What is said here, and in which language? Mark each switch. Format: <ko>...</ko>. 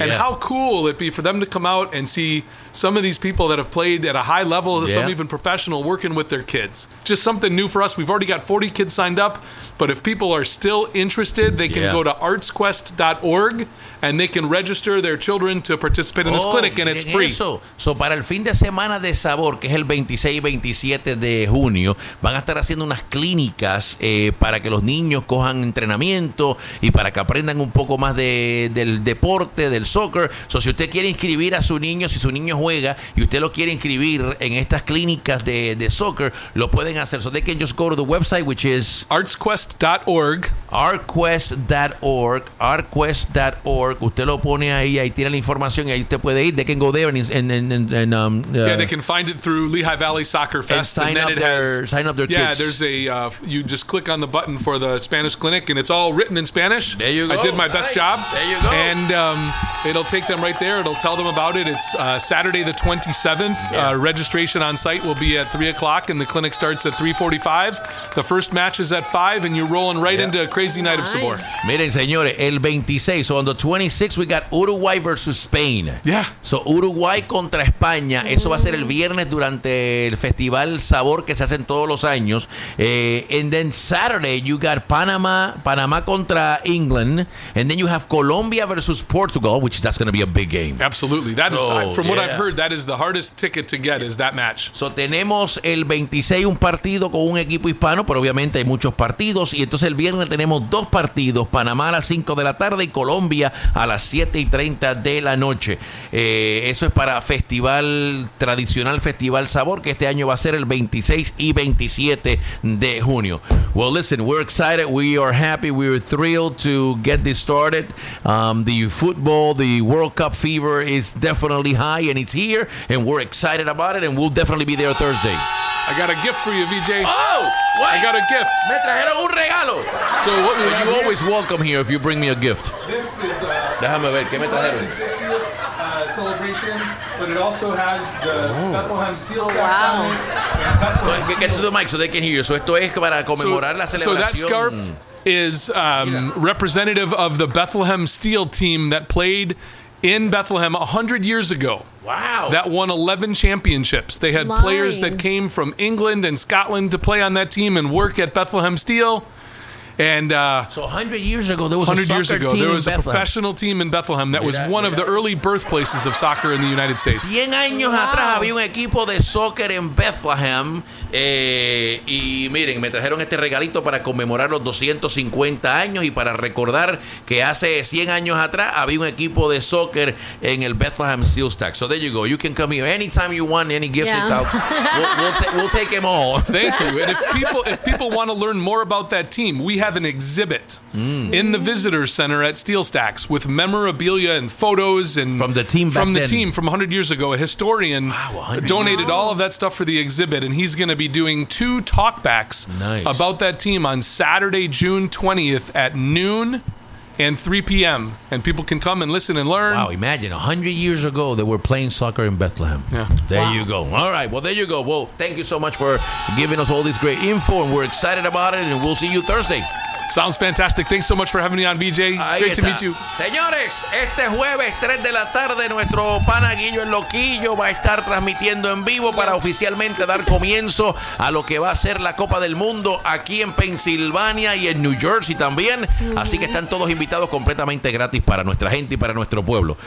<en>and how cool will it be for them to come out and see some of these people that have played at a high level, some even professional, working with their kids. Just something new for us. We've already got 40 kids signed up, but if people are still interested, they can go to artsquest.org and they can register their children to participate in this clinic, and it's free.</en> <es>So para el fin de semana de Sabor, que es el 26 y 27 de junio, van a estar haciendo unas clínicas para que los niños cojan entrenamiento y para que aprendan un poco más del deporte, del soccer. So, si usted quiere inscribir a su niño, si su niño juega y usted lo quiere inscribir en estas clínicas de soccer, lo pueden hacer.</es> <en>So they can just go to the website, which is artsquest.org. Artsquest.org.</en> <es>Usted lo pone ahí, ahí tiene la información y ahí usted puede ir.</es> <en>They can go there they can find it through Lehigh Valley Soccer Fest. And sign up their kids. Yeah, there's you just click on the button for the Spanish clinic and it's all written in Spanish. There you go. I did my best job. There you go. And it'll take them right there. It'll tell them about it. It's Saturday the 27th. Yeah. Registration on site will be at 3 o'clock and the clinic starts at 3:45. The first match is at 5 and you're rolling right into a crazy night of Sabor.</en> <es>Miren, señores, el 26.</es> <en>So on the 26th, we got Uruguay versus Spain. Yeah.</en> <es>So Uruguay contra España. Eso va a ser el viernes durante el festival Sabor que se hacen todos los años.</es> <en>And then Saturday, you got Panamá contra England. And then you have Colombia versus Portugal, which that's going to be a big game. Absolutely. From what I've heard, that is the hardest ticket to get is that match.</en> <es>So tenemos el 26 un partido con un equipo hispano, pero obviamente hay muchos partidos. Y entonces el viernes tenemos dos partidos, Panamá a las 5 de la tarde y Colombia a las 7:30 de la noche. Eso es para festival tradicional, Festival Sabor, que este año va a ser el 26 y 27 de junio.</es> <en>Well, listen, we're excited. We are happy. We are thrilled to get this started. The football, the World Cup fever is definitely high and it's here and we're excited about it and we'll definitely be there Thursday. I got a gift for you, VJ. Oh, what? I got a gift.</en> <es>Me trajeron un regalo.</es> <en>So what, you're always welcome here if you bring me a gift. This is</en> <es>déjame ver, ¿qué me trajeron?</es> <en>Celebration, but it also has the Bethlehem Steel Stacks on it. Get to the mic so they can hear you. So</en> <es>esto es para conmemorar la celebración.</es> <en>So that scarf is representative of the Bethlehem Steel team that played in Bethlehem 100 years ago. Wow. That won 11 championships. They had players that came from England and Scotland to play on that team and work at Bethlehem Steel. And so 100 years ago, there was a soccer years ago, team there was in Bethlehem. A professional team in Bethlehem that was one of the early birthplaces of soccer in the United States.</en> <es>100 años atrás había un equipo de soccer en Bethlehem. Y miren, me trajeron este regalito para conmemorar los 250 años y para recordar que hace 100 años atrás había un equipo de soccer en el Bethlehem Steel Stack.</es> <en>So there you go. You can come here anytime you want, any gifts. Yeah. We'll take them all. Thank you. And if people want to learn more about that team, we have an exhibit in the visitor center at Steel Stacks with memorabilia and photos and from the team from 100 years ago. A historian donated all of that stuff for the exhibit, and he's going to be doing two talkbacks about that team on Saturday, June 20th at noon and 3 p.m. And people can come and listen and learn. Wow, imagine 100 years ago they were playing soccer in Bethlehem. Yeah. There you go. All right, well, there you go. Well, thank you so much for giving us all this great info, and we're excited about it, and we'll see you Thursday. Sounds fantastic. Thanks so much for having me on, VJ. Great to meet you.</en> <es>Señores, este jueves, 3 de la tarde, nuestro pana Guillo el Loquillo va a estar transmitiendo en vivo para oficialmente dar comienzo a lo que va a ser la Copa del Mundo aquí en Pensilvania y en New Jersey también. Mm-hmm. Así que están todos invitados completamente gratis para nuestra gente y para nuestro pueblo.</es>